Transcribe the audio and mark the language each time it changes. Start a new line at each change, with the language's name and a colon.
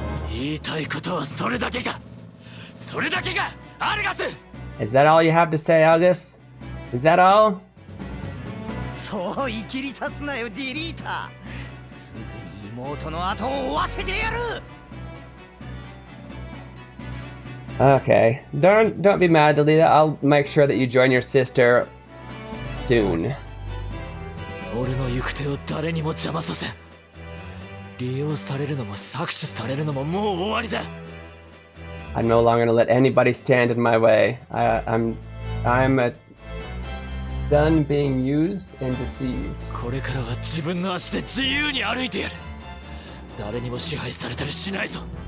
Japanese: 言いたいことはそれだけか。それだけがアルガス。
English: Is that all you have to say, August? Is that all?
Japanese: そういきり立つなよ、ディリーター。すぐに妹の後を追わせてやる。
English: Okay, don't be mad, Delita. I'll make sure that you join your sister soon.
Japanese: 俺の行く手を誰にも邪魔させん。利用されるのも搾取されるのももう終わりだ。
English: I'm no longer gonna let anybody stand in my way. I'm done being used and deceived.
Japanese: これからは自分の足で自由に歩いてやる。誰にも支配されたりしないぞ。